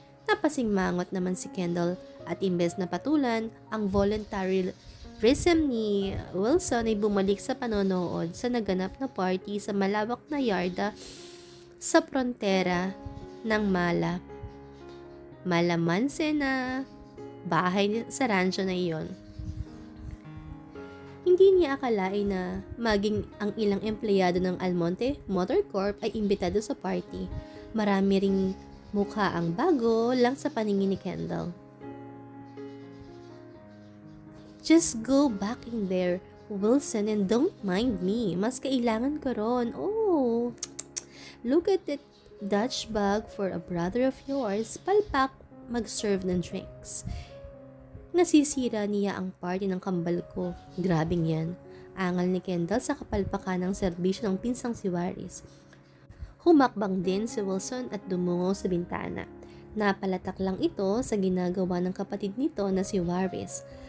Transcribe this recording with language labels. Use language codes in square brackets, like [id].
[tl] Napasing mangot naman si Kendall at imbes na patulan, ang voluntary rhythm ni Wilson ay bumalik sa panonood sa naganap na party sa malawak na yarda sa frontera ng Malamanse na bahay sa rancho na iyon. Hindi niya akalain na maging ang ilang empleyado ng Almonte Motor Corp ay imbitado sa party. Marami ring mukha ang bago lang sa paningin ni Kendall. [en] Just go back in there, Wilson, and don't mind me. [tl] Mas kailangan ko ron. [en] Oh, look at that Dutch bag for a brother of yours. [tl] Palpak, mag-serve ng drinks. Nasisira niya ang party ng kambal ko. Grabing yan. Angal ni Kendall sa kapalpakan ng serbisyo ng pinsang si Waris. Humakbang din si Wilson at dumungo sa bintana. Napalatak lang ito sa ginagawa ng kapatid nito na si Waris.